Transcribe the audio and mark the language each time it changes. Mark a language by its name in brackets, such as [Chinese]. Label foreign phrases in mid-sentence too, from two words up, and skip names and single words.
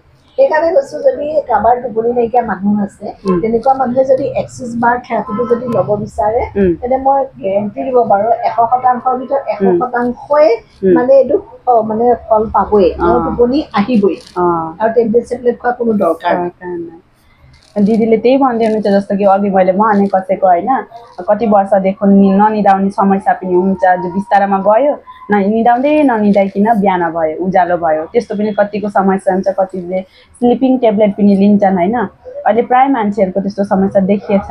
[Assamese] সেইকাৰণে কৈছোঁ যদি কাৰোবাৰ টোপনি নাইকিয়া মানুহ আছে, তেনেকুৱা মানুহে যদি এক্সেছ বাৰ থেৰাপিটো যদি ল'ব বিচাৰে, তেন্তে মই গেৰেণ্টি দিব পাৰোঁ 100%ৰ ভিতৰত 100%ই মানে এইটো মানে ফল পাবই, টোপনি আহিবই, আৰু টেবলেট চেবলেট খোৱা কোনো দৰকাৰ নাই। [Nepali] दिदीले त्यही भन्दै हुनुहुन्छ, जस्तो कि अघि मैले भने कसैको होइन कति वर्षदेखि ननिदाउने समस्या पनि हुन्छ, जो बिस्तारामा गयो ननिदाइकन बिहान भयो, उज्यालो भयो, त्यस्तो पनि कतिको समस्या हुन्छ। कतिले [English] sleeping tablet [Nepali] पनि लिन्छन् होइन, अहिले प्रायः मान्छेहरूको त्यस्तो समस्या देखिएछ।